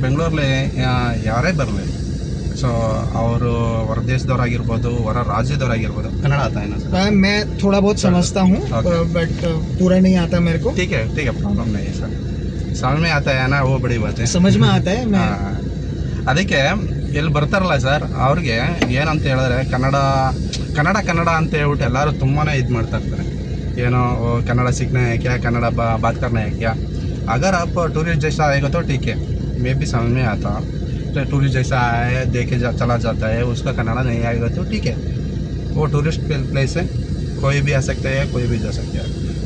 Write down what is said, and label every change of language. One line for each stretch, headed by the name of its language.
Kannada: ಬೆಂಗಳೂರಲ್ಲಿ ಯಾರೇ ಬರಲಿ, ಸೊ ಅವರು ಹೊರ ದೇಶದವರಾಗಿರ್ಬೋದು, ಹೊರ ರಾಜ್ಯದವರಾಗಿರ್ಬೋದು, ಕನ್ನಡ
Hindi: आता है ना सर? मैं थोड़ा बहुत समझता हूँ, बट पूरा नहीं आता मेरे को। ठीक है प्रॉब्लम नहीं है सर, समझ में आता है ना, वो बड़ी बात है। समझ में आता है। मैं
Kannada: ಅದಕ್ಕೆ ಇಲ್ಲಿ ಬರ್ತಾರಲ್ಲ ಸರ್, ಅವ್ರಿಗೆ ಏನಂತ ಹೇಳಿದ್ರೆ ಕನ್ನಡ ಅಂತ ಹೇಳ್ಬಿಟ್ಟು ಎಲ್ಲರೂ ತುಂಬಾ ಇದು ಮಾಡ್ತಾ ಇರ್ತಾರೆ।
Hindi: ಏನೋ कन्नड़ा सीखना है क्या, कन्नड़ा बात करना है क्या। अगर आप टूरिस्ट जैसा आएगा तो ठीक है, मैं भी समझ में आता। तो टूरिस्ट जैसा आया देखे चला जाता है, उसका कन्नड़ा नहीं आएगा तो ठीक है, वो टूरिस्ट प्लेस है, कोई भी आ सकता है, कोई भी जा सकता है।